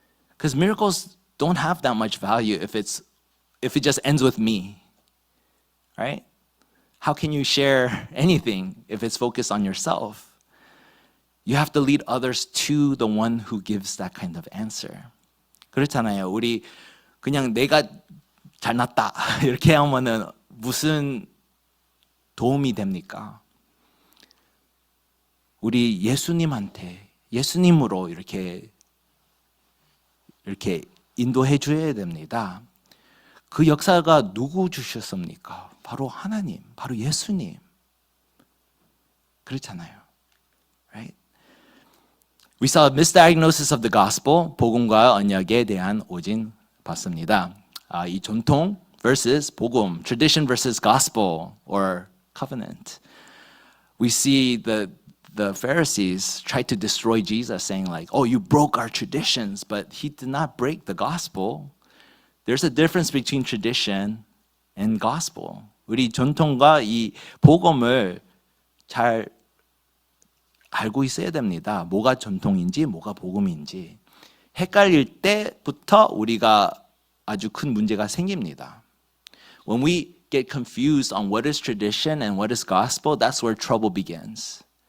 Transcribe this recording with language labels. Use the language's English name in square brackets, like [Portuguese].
[English] Because miracles don't have that much value if it just ends with me. Right? How can you share anything if it's focused on yourself? You have to lead others to the one who gives that kind of answer. [Korean] 그렇잖아요. 우리 그냥 내가 잘났다 이렇게 하면은 무슨 도움이 됩니까? 우리 예수님으로 이렇게 인도해 줘야 됩니다. 그 역사가 누구 주셨습니까? 바로 하나님, 바로 예수님. 그렇잖아요. Right? [English] We saw a misdiagnosis of the gospel, [Korean] 복음과 언약에 대한 오진 봤습니다. 이 전통 [English] versus [Korean] 복음, [English] tradition versus gospel or covenant. We see the Pharisees tried to destroy Jesus, saying like, you broke our traditions, but he did not break the gospel. There's a difference between tradition and gospel. [Korean] 우리 전통과 이 복음을 잘 알고 있어야 됩니다. 뭐가 전통인지 뭐가 복음인지. 헷갈릴 때부터 우리가 아주 큰 문제가 생깁니다. [English] When we get confused on what is tradition and what is gospel, that's where trouble begins.